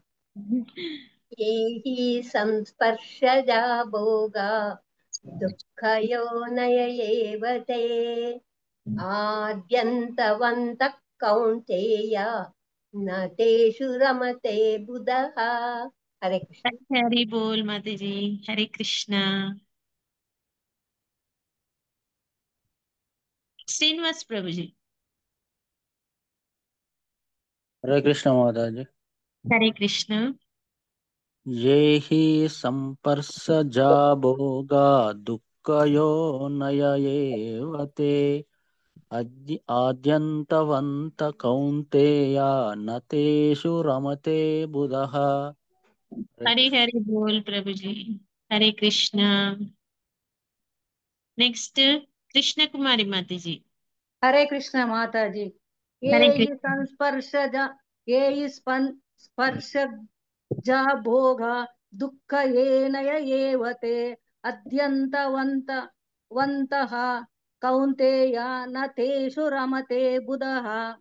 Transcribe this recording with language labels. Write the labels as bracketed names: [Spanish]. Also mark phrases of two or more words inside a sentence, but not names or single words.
[Sanskrit] ఏహి సంస్పర్శజా భోగా దుఃఖయోనయ ఏవ తే ఆద్యంతవంత కౌంతేయ నతేషు రమతే బుధః. హరే కృష్ణ. హరి బోల్ మాతాజీ. హరే కృష్ణ. శ్రీనివాస్ ప్రభుజీ. హరే కృష్ణ మాతాజీ. హరే కృష్ణ. ये हि संपर्शजा भोगा दुःखयोनय एव ते आद्यन्तवन्त कौन्तेय न तेषु रमते बुधः. హరి హరి బోల్ ప్రభుజీ. హరే కృష్ణ. [Telugu] నెక్స్ట్ కృష్ణ కుమారి మాతాజీ. [Sanskrit] హరే కృష్ణ మాతాజీ. హరే ఏ కృష్ణ. స్పర్శజా భోగ దుఃఖయేనయ ఏవ తే అద్యంతవంతః కౌంతేయ నతేషు రమతే బుధః.